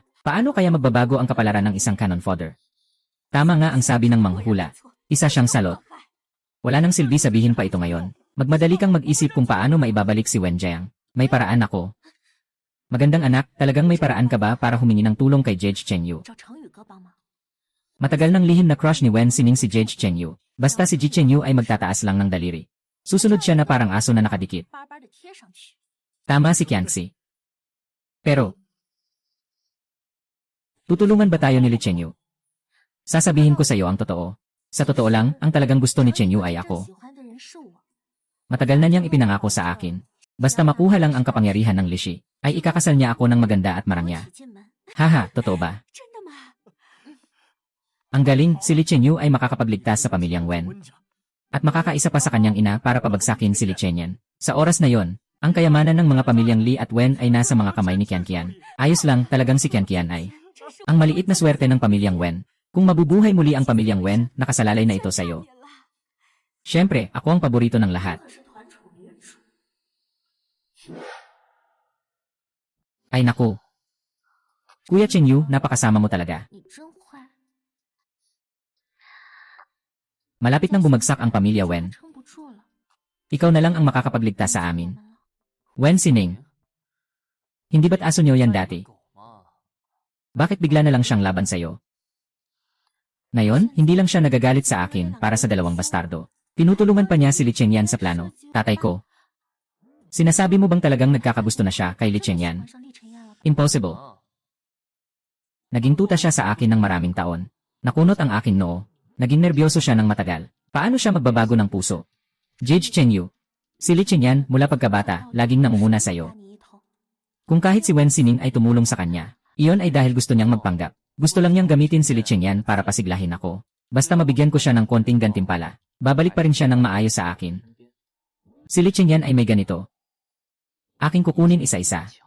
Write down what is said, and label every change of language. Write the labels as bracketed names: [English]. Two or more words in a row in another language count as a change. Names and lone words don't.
[Filipino] Paano kaya magbabago ang kapalaran ng isang [English] cannon fodder? [Filipino] Tama nga ang sabi ng manghula. Isa siyang salot. Wala nang silbi sabihin pa ito ngayon. Magmadali kang mag-isip kung paano maibabalik si Wen Jiang. May paraan ako. Magandang anak, talagang may paraan ka ba para humingi ng tulong kay Judge Chengyu? [Chinese] 找程宇哥帮忙。 [Filipino] Matagal nang lihim na crush ni Wen Sining si Judge Chengyu. Basta si Ji Chengyu ay magtataas lang ng daliri. Susunod siya na parang aso na nakadikit. [Chinese] 巴巴的贴上去。 [Filipino] Tama si Qianxi. Pero, tutulungan ba tayo ni Li Chengyu? Sasabihin ko sa iyo ang totoo. Sa totoo lang, ang talagang gusto ni Chengyu ay [Chinese] 真 [Filipino] ako. [Chinese] 喜欢的人是我。 [Filipino] Matagal na niyang ipinangako sa akin. Basta makuha lang ang kapangyarihan ng Lishi, ay ikakasal niya ako ng maganda at marangya. [Chinese] 一起进门。 [Filipino] Haha, totoo ba? [Chinese] 真的吗？ [Filipino] Ang galing, si Li Chengyu ay makakapagligtas sa pamilyang Wen. [Chinese] 温家 [Filipino] At makakaisa pa sa kanyang ina para pabagsakin si Li Chenyan. Sa oras na yon, ang kayamanan ng mga pamilyang Li at Wen ay nasa mga kamay ni Qianqian. Ayos lang, talagang si Qianqian ay ang maliit na swerte ng pamilyang Wen. Kung mabubuhay muli ang pamilyang Wen, nakasalalay na ito sa'yo. Siyempre, ako ang paborito ng lahat. [Chinese] 是团宠业主。 [Filipino] Ay naku. Kuya Chengyu, napakasama mo talaga. [Chinese] 你真坏。 [Filipino] Malapit nang bumagsak ang pamilya Wen. [Chinese] 撑不住了。 [Filipino] Ikaw na lang ang makakapagligtas sa amin. Wen Sining. Hindi ba't aso niyo yan dati? [Chinese] 狗嘛， [Filipino] Bakit bigla na lang siyang laban sa'yo? Ngayon, hindi lang siya nagagalit sa akin para sa 2 bastardo. Tinutulungan pa niya si Li Chengyan sa plano, tatay ko. Sinasabi mo bang talagang nagkakagusto na siya kay Li [Chinese] 真的喜 [Filipino] Chengyan? [Chinese] 欢上厉晨燕了吧？ Impossible. 啊， [Filipino] Naging tuta siya sa akin ng maraming taon. Nakunot ang aking noo. Naging nerbiyoso siya ng matagal. Paano siya magbabago ng puso? Judge Chengyu. Si Li Chengyan, mula pagkabata, laging nangunguna sa'yo. [Chinese] 打你一头。 [Filipino] Kung kahit si Wen Sining ay tumulong sa kanya, iyon ay dahil gusto niyang magpanggap. Gusto lang niyang gamitin si Li Chengyan para pasiglahin ako. Basta mabigyan ko siya ng konting gantimpala, babalik pa rin siya ng maayos sa akin. Si Li Chengyan ay may ganito. Aking kukunin isa-isa.